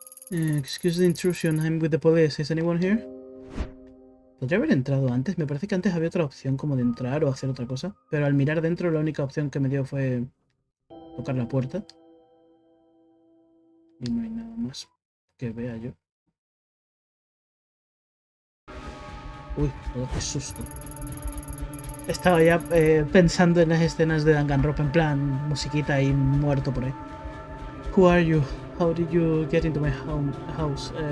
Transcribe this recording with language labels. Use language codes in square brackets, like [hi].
[en] Excuse the intrusion, I'm with the police. Is anyone here? [es] Podría haber entrado antes. Me parece que antes había otra opción como de entrar o hacer otra cosa. Pero al mirar dentro la única opción que me dio fue tocar la puerta. Y no hay nada más que vea yo. Uy, qué susto. Estaba ya pensando en las escenas de Danganronpa en plan musiquita y muerto por ahí. [en] Who are you? How did you get into my house?